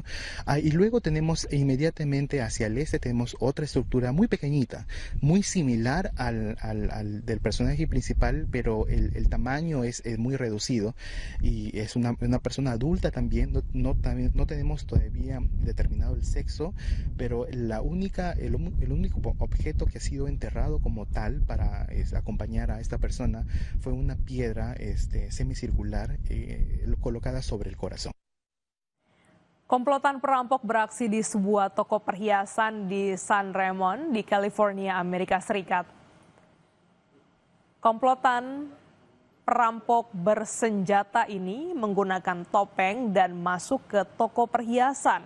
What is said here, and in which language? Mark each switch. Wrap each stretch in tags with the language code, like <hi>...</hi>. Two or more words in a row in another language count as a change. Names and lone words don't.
<es>Y luego tenemos inmediatamente hacia el este, tenemos otra estructura muy pequeñita, muy similar al del personaje principal, pero el tamaño es muy reducido y es una persona adulta también. No tenemos todavía determinado el sexo, pero el único objeto que ha sido enterrado como tal para acompañar a esta persona fue una piedra semicircular colocada sobre el corazón.</es> <id>Komplotan perampok beraksi di sebuah toko perhiasan di San Ramon di California, Amerika Serikat. Komplotan perampok bersenjata ini menggunakan topeng dan masuk ke toko perhiasan.</id>